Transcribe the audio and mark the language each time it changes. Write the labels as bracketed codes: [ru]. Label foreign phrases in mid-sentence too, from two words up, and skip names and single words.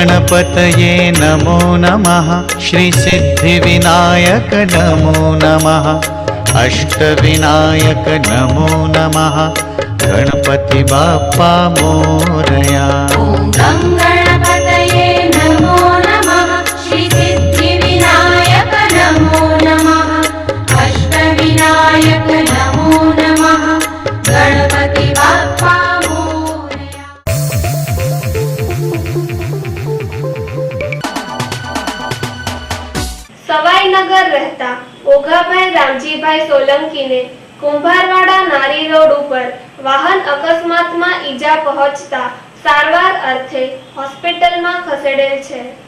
[sa] गणपतये नमो नमः श्रीसिद्धिविनायक नमो नमः अष्टविनायक नमो नमः [mr] गणपति बाप्पा मोरया। [sa] ॐ गणपतये नमो नमः श्रीसिद्धिविनायक नमो नमः अष्टविनायक नमो नमः [mr] गणपति बाप्पा मोरया। [gu] સવાઈનગર રહેતા ઓઘાભાઈ રામજીભાઈ સોલંકીને કુંભારવાડા નારી રોડ ઉપર વાહન અકસ્માતમાં ઈજા પહોંચતા સારવાર અર્થે હોસ્પિટલમાં ખસેડેલ છે।